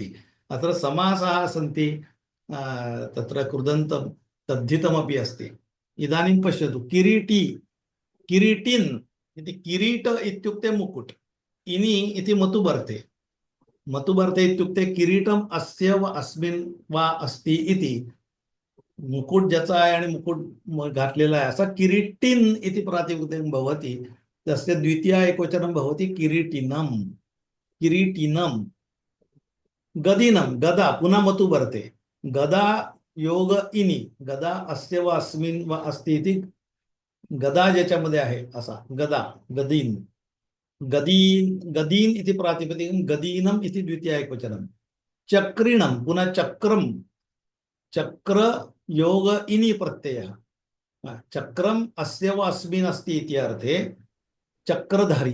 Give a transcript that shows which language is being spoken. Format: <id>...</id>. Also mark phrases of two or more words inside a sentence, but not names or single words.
<sa>अत्र समासाः सन्ति, तत्र कृदन्तं तद्धितमपि अस्ति। इदानीं पश्यतु, किरीटी किरीटिन् इति, किरीट इत्युक्ते मुकुट, इनि इति मतुबर्ते। मतुबर्ते इत्युक्ते किरीटम् अस्य वा अस्मिन् वा अस्ति इति।</sa> <mr>मुकुट ज्याचा आहे आणि मुकुट घातलेला आहे असा</mr> <sa>किरीटिन् इति प्रातिपदिकं भवति। तस्य द्वितीय एकवचनं भवति किरीटिनं। किरीटिनं गदिनं, गदा पुनः मतुबर्ते, गदा योग इनि, गदा अस्य वा अस्मिन् वा अस्ति इति,</sa> <mr>गदा ज्याच्यामध्ये आहे असा</mr> <sa>गदा, गदीन, गदीन गदीन इति प्रातिपदिकं, गदीनम इति द्वितीय एकवचनं। चक्रिणं पुनः चक्रम, चक्र योग इनि प्रत्ययः। चक्रम अस्य वा अस्मिन् अस्ति इति अर्थे चक्रधारी।</sa>